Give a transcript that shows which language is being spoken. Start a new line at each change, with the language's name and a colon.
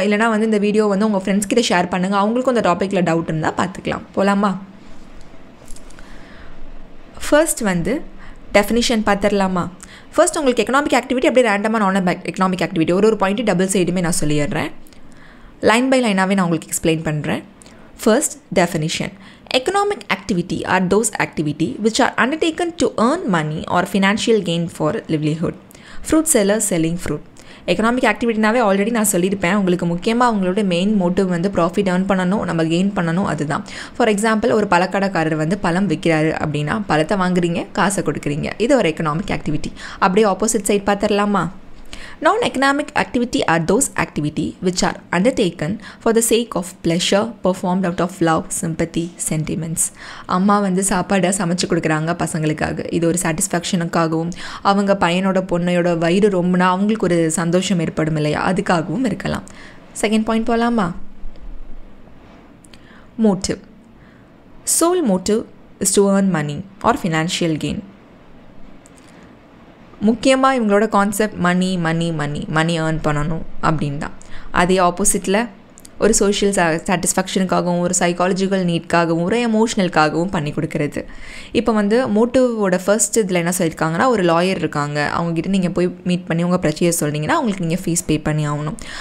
Tamil: இல்லைனா வந்து இந்த வீடியோ வந்து உங்கள் ஃப்ரெண்ட்ஸ் கிட்ட ஷேர் பண்ணுங்கள். அவங்களுக்கும் அந்த டாப்பிக்கில் டவுட் இருந்தால் பார்த்துக்கலாம். போகலாமா? ஃபர்ஸ்ட் வந்து டெஃபினிஷன் பார்த்துடலாமா? ஃபர்ஸ்ட் உங்களுக்கு எக்கனாமிக் ஆக்டிவிட்டி அப்படியே ரேண்டமாக நான் எக்கனாமிக் ஆக்டிவிட்டி ஒரு பாயிண்ட்டு டபுள் சைடுமே நான் சொல்லிடுறேன். லைன் பை லைனாகவே நான் உங்களுக்கு எக்ஸ்பிளைன் பண்ணுறேன்.
English: First definition. Economic activity are those activity which are undertaken to earn money or financial gain for livelihood. Fruit seller selling fruit.
Tamil: Economic ஆக்டிவிட்டினாவே already நான் சொல்லியிருப்பேன். உங்களுக்கு முக்கியமாக அவங்களோட மெயின் மோட்டிவ் வந்து ப்ராஃபிட் ஏர்ன் பண்ணணும், நம்ம கெயின் பண்ணணும். அதுதான். ஃபார் எக்ஸாம்பிள் ஒரு பழக்கடைக்காரர் வந்து பழம் விற்கிறாரு அப்படின்னா பழத்தை வாங்குறீங்க, காசை கொடுக்குறீங்க. இது ஒரு எக்கனாமிக் ஆக்டிவிட்டி. அப்படியே ஆப்போசிட் சைட் பார்த்துடலாமா?
English: Non-economic activity are those activity which are undertaken for the sake of pleasure, performed out of love, sympathy, sentiments.
Tamil: அம்மா வந்து சாப்பாடை சமைச்சு கொடுக்குறாங்க பசங்களுக்காக. இது ஒரு சாட்டிஸ்ஃபேக்ஷனுக்காகவும், அவங்க பையனோட பொண்ணையோட வயிறு ரொம்பனா அவங்களுக்கு ஒரு சந்தோஷம் ஏற்படும் இல்லையா, அதுக்காகவும் இருக்கலாம். செகண்ட் பாயிண்ட் போகலாமா?
English: Motive. Sole motive is to earn money or financial gain.
Tamil: முக்கியமாக இவங்களோட கான்செப்ட் மணி ஏர்ன் பண்ணணும் அப்படின்னு தான். அதே ஆப்போசிட்டில் ஒரு சோஷியல் சாட்டிஸ்ஃபேக்ஷனுக்காகவும், ஒரு சைக்காலஜிக்கல் நீட்காகவும், ஒரு எமோஷ்னலுக்காகவும் பண்ணி கொடுக்குறது. இப்போ வந்து மோட்டிவோட ஃபர்ஸ்ட் இதில் என்ன சொல்லியிருக்காங்கன்னா, ஒரு லாயர் இருக்காங்க, அவங்ககிட்ட நீங்கள் போய் மீட் பண்ணி உங்கள் பிரச்சனையை சொன்னீங்கன்னா அவங்களுக்கு நீங்கள் ஃபீஸ் பே பண்ணி ஆகணும்.